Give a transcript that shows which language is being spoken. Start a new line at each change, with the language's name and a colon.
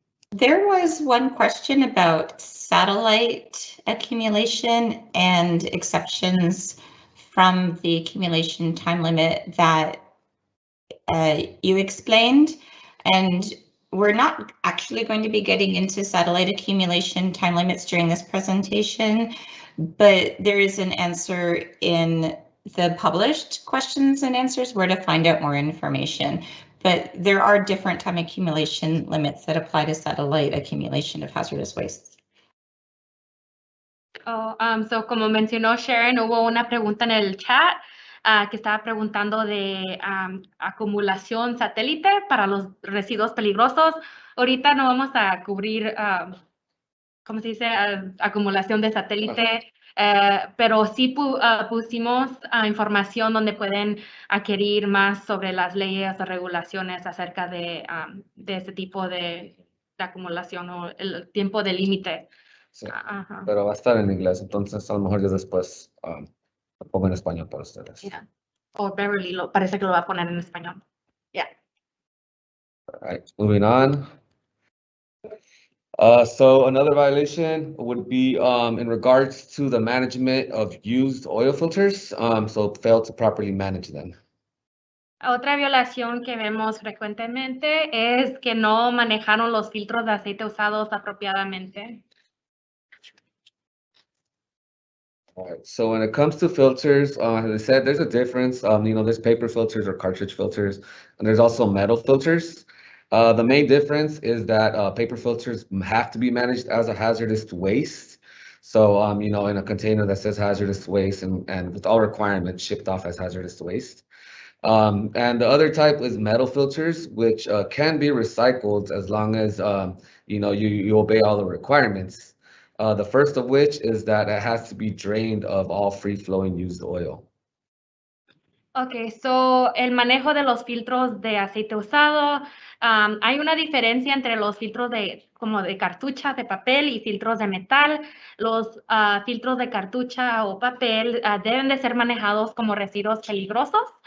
English: There was one question about satellite accumulation and exceptions from the accumulation time limit that you explained, and we're not actually going to be getting into satellite accumulation time limits during this presentation, but there is an answer in the published questions and answers where to find out more information. But there are different time accumulation limits that apply to satellite accumulation of hazardous wastes.
Spanish: So como mencionó Sharon, hubo una pregunta en el chat que estaba preguntando de acumulación satélite para los residuos peligrosos. Ahorita no vamos a cubrir, ¿cómo se dice? Acumulación de satélite, pero sí pusimos información donde pueden adquirir más sobre las leyes o regulaciones acerca de ese tipo de acumulación o el tiempo de límite. Sí, pero va a estar en inglés, entonces a lo mejor yo después lo pongo en español para ustedes.
English: Yeah.
Spanish: O Beverly parece que lo va a poner en español.
English: Yeah. All right, moving on. So another violation would be in regards to the management of used oil filters, so failed to properly manage them.
Spanish: Otra violación que vemos frecuentemente es que no manejaron los filtros de aceite usados apropiadamente.
English: All right, so when it comes to filters, as I said, there's a difference. There's paper filters or cartridge filters, and there's also metal filters. The main difference is that paper filters have to be managed as a hazardous waste. So, in a container that says hazardous waste and with all requirements shipped off as hazardous waste. And the other type is metal filters, which can be recycled as long as you obey all the requirements. The first of which is that it has to be drained of all free-flowing used oil.
Spanish: Okay, so el manejo de los filtros de aceite usado, hay una diferencia entre los filtros como de cartucha, de papel y filtros de metal. Los filtros de cartucha o papel deben de ser manejados como residuos peligrosos.